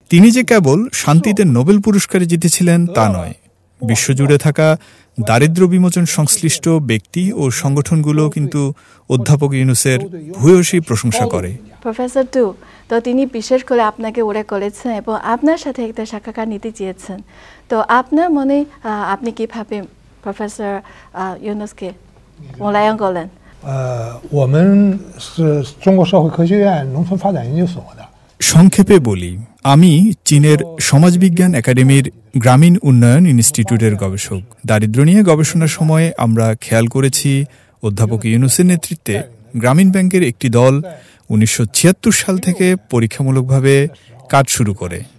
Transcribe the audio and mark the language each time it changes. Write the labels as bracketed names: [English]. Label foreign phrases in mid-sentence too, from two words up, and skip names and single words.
[Bangla] তিনি যে কেবল শান্তিতে নোবেল পুরস্কারে জিতেছিলেন তা নয়, বিশ্বজুড়ে থাকা দারিদ্র্য বিমোচন সংশ্লিষ্ট ব্যক্তি ও সংগঠনগুলো কিন্তু অধ্যাপক ইউনূসের ভূয়সী প্রশংসা করে। প্রফেসর ডু, তো তিনি বিশেষ করে আপনাকে উল্লেখ করেছেন এবং আপনার সাথে একটা সাক্ষাৎকার নিতে চেয়েছেন। তো আপনার মনে আপনি কিভাবে প্রফেসর ইউনূসকে মূল্যায়ন করলেন? [Chinese] 我们是中国社会科学院农村发展研究所的。 [Bangla] সংক্ষেপে বলি, আমি চীনের সমাজবিজ্ঞান একাডেমির গ্রামীণ উন্নয়ন ইনস্টিটিউটের গবেষক। দারিদ্র্য নিয়ে গবেষণার সময় আমরা খেয়াল করেছি অধ্যাপক ইউনূসের নেতৃত্বে গ্রামীণ ব্যাংকের একটি দল 1976 সাল থেকে পরীক্ষামূলকভাবে কাজ শুরু করে।